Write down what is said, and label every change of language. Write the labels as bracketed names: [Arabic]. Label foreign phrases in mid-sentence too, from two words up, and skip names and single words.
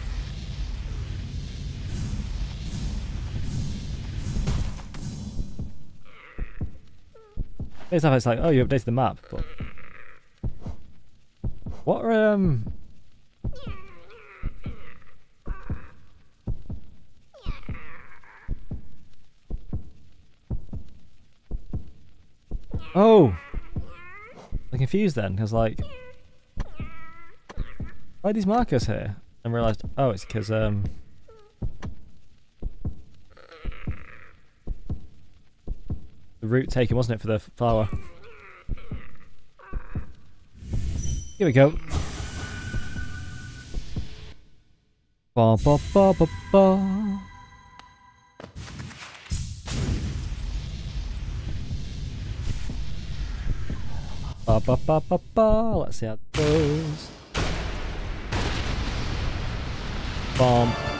[English] It's like, oh, you updated the map, but what are oh, I'm confused then, because like, why are these markers here? And realised, oh, it's because the route taken, wasn't it, for the flower? Here we go. Ba ba ba ba ba. Ba ba ba ba ba. Let's see how it goes. Bomb.